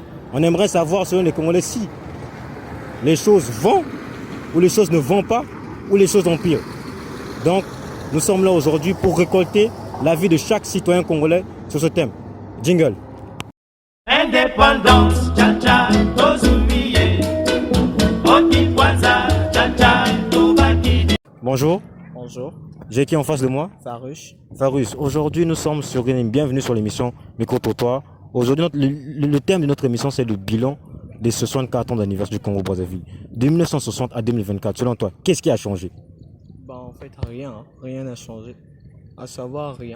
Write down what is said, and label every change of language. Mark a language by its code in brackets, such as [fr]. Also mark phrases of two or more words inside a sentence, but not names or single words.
[fr] On aimerait savoir, selon les Congolais, si les choses vont ou les choses ne vont pas, ou les choses empirent. Donc, nous sommes là aujourd'hui pour récolter l'avis de chaque citoyen congolais sur ce thème. Jingle. [ln] Indépendance, tcha-tcha, tozumiye. Okikwanza, tcha-tcha, tobakide. [fr] Bonjour, Bonjour, j'ai qui en face de moi? Farouche. Farus. Aujourd'hui, nous sommes sur une bienvenue sur l'émission Micro-Trottoir. Aujourd'hui, le thème de notre émission, c'est le bilan des 64 ans d'anniversaire du Congo-Brazzaville. De 1960 à 2024, selon toi, qu'est-ce qui a changé? En fait, rien, hein. Rien n'a changé. À savoir, rien.